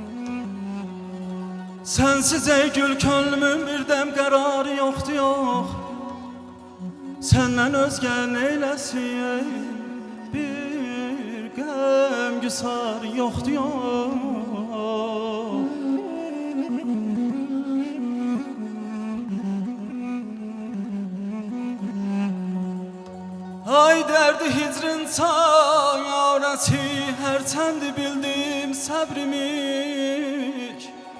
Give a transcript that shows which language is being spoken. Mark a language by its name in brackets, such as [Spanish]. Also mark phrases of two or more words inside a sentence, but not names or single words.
[Turkish] Sensiz ey gül könlümün bir dem kararı yoktu yok. [Azerbaijani] Səndən özgə neyləsin, bir qəmgüsar yoxdur yox. Ay dərdi hicrin çarəsi, hərçəndi bildim səbrimiş.